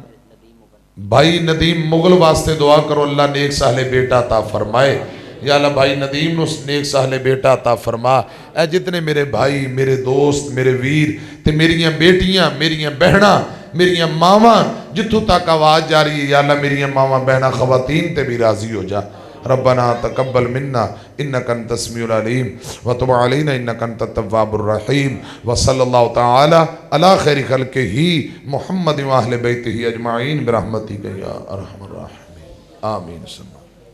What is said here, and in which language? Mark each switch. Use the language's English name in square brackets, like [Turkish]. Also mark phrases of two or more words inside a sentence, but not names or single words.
[Urdu] بھائی ندیم مغل واسطے دعا کرو، اللہ نیک صالح بیٹا عطا فرمائے. [Punjabi] یا اللہ بھائی ندیم نوں نیک صالح بیٹا عطا فرما۔ اے جتنے میرے بھائی میرے دوست میرے ویر تے میریاں بیٹیاں میریاں بہنا میریاں ماواں جتھوں تک آواز جا رہی ہے یا اللہ میریاں ماواں بہنا خواتین تے بھی راضی ہو جا. [Arabic] ربنا تقبل منا إنك أنت السميع العليم وتب علينا إنك أنت التواب الرحيم وصلى الله تعالى على خير خلقه محمد وأهل بيته أجمعين برحمتك يا أرحم الراحمين آمين.